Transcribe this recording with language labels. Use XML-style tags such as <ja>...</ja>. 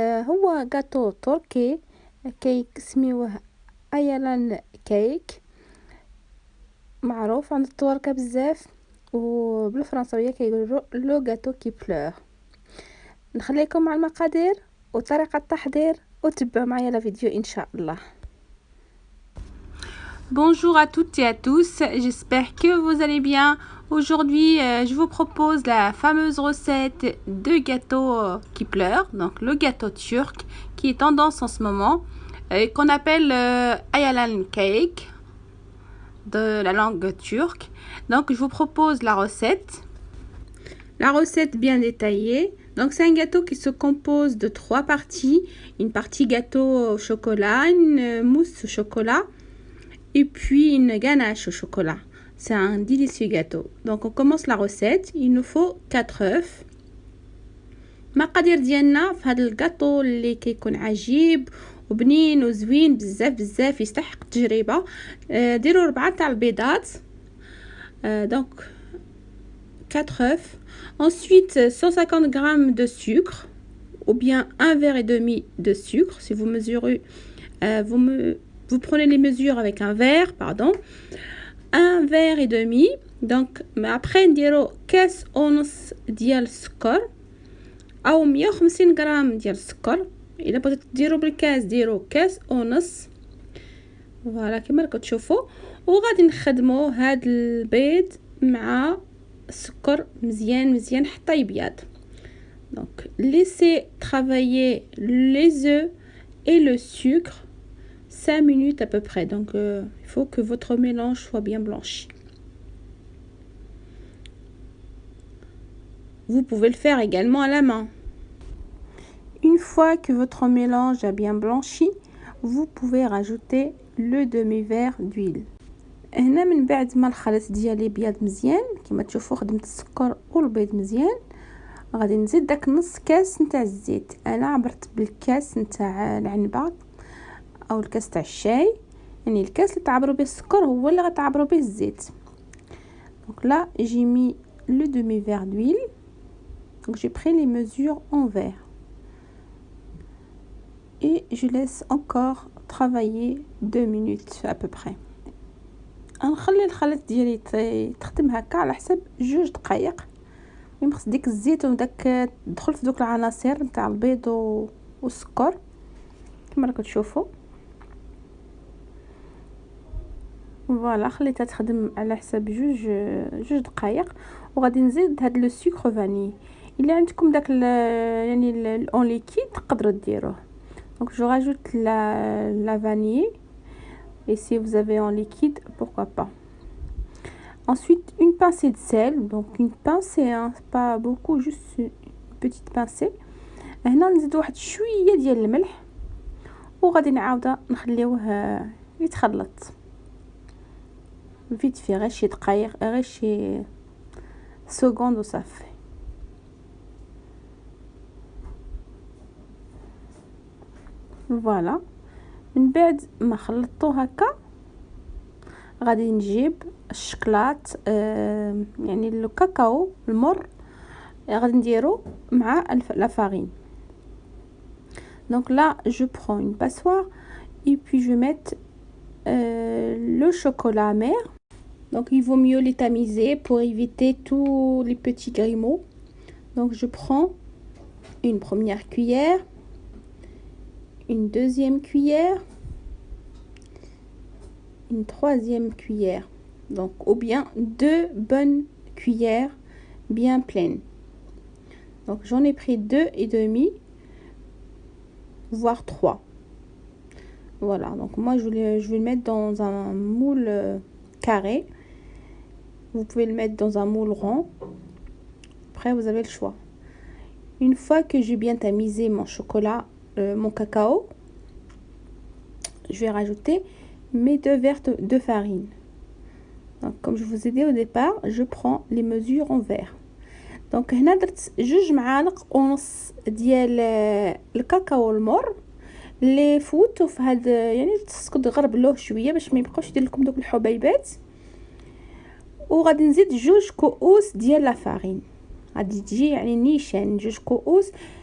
<ar>هو جاتو تركي كيسميوه ايلان كيك، معروف عند التواركه بزاف، وبالفرنسويه كيقولوا</ar> <fr>لو غاتو كي بلور.</fr> <ar>نخليكم مع المقادير وطريقه التحضير وتبعوا معايا لا فيديو ان شاء الله.</ar> <fr>Bonjour à toutes et à tous, j'espère que vous allez bien. Aujourd'hui, je vous propose la fameuse recette de gâteau qui pleure, donc le gâteau turc qui est tendance en ce moment, qu'on appelle Ayalan cake de la langue turque. Donc je vous propose la recette. La recette bien détaillée. Donc c'est un gâteau qui se compose de 3 parties. Une partie gâteau au chocolat, une mousse au chocolat et puis une ganache au chocolat. C'est un délicieux gâteau. Donc on commence la recette. Il nous faut 4 œufs.</fr> <ar>المقادير ديالنا في هذا الجاتو اللي كيكون عجيب وبنين وزوين بزاف بزاف يستحق التجربه. ديروا 4 تاع البيضات.</ar> <fr>Donc 4 œufs. Ensuite 150 g de sucre ou bien un verre et demi de sucre si vous mesurez. Vous prenez les mesures avec un verre, pardon. Un verre et demi. Donc après</fr> <ar>نديروا كاس ونص ديال السكر او 150 غرام ديال السكر. الا بغيتو ديروا بالكاس ديروا كاس ونص. فوالا كما راكم تشوفوا. وغادي نخدموا هاد البيض مع السكر مزيان حتى يبيض.</ar> <fr>Donc laissez travailler les œufs et le sucre 5 minutes à peu près. Donc il faut que votre mélange soit bien blanchi. Vous pouvez le faire également à la main. Une fois que votre mélange a bien blanchi, vous pouvez rajouter le demi-verre d'huile.</fr> <ar>هنا من بعد ما الخليط ديالي بيض مزيان كما تشوفوا خدمت السكر والبيض مزيان، غادي نزيد داك نص كاس نتاع الزيت. انا عبرت بالكاس نتاع العنبه او الكاس تاع الشاي، يعني الكاس اللي تعبروا به السكر هو اللي غتعبروا به الزيت. Donc là j'ai mis le demi-verre d'huile. Donc j'ai pris les mesures en verre et je laisse encore travailler 2 minutes à peu près. غنخلي الخليط ديالي تخدم هكا على حسب 2 دقائق. المهم خص ديك الزيت وداك تدخل في دوك العناصر نتاع البيض والسكر كما راكم تشوفوا. فوالا خليتها تخدم على حسب 2 دقائق. وغادي نزيد هاد لو سكر فاني. الا عندكم داك يعني الاون ليكيد تقدروا ديروه.</ar> <fr>Donc je rajoute la vanille. Et si vous avez en liquide, pourquoi pas. Ensuite, une pincée de sel. Donc une pincée, hein, pas beaucoup, juste une petite pincée.</fr> <ar>هنا نزيد واحد شويه ديال الملح وغادي نعاودها نخليوه يتخلط فيت في غير شي دقائق، غير شي سكوند وصافي. فوالا من بعد ما خلطتو هكا غادي نجيب الشكلاط يعني الكاكاو المر غادي نديرو مع لا فارين.</ar> <fr>Donc là je prends une passoire et puis je vais mettre le chocolat amer. Donc il vaut mieux les tamiser pour éviter tous les petits grumeaux. Donc je prends une première cuillère, une deuxième cuillère, une troisième cuillère, donc ou bien 2 bonnes cuillères bien pleines. Donc j'en ai pris 2 et demi, voire 3. Voilà, donc moi je vais le mettre dans un moule carré. Vous pouvez le mettre dans un moule rond. Après, vous avez le choix. Une fois que j'ai bien tamisé mon chocolat, mon cacao, je vais rajouter mes 2 verres de farine. Donc, comme je vous ai dit au départ, je prends les mesures en verre.</fr> <ar>Donc هنا درت 2 معالق ونص ديال الكاكاو المر اللي فوتو في هاد، يعني خصكم تغربلوه شويه باش ما يبقاوش يدير لكم دوك الحبيبات. وغادي نزيد 2 كؤوس ديال لا فارين، غادي تجي يعني نيشان 2 كؤوس.</ar>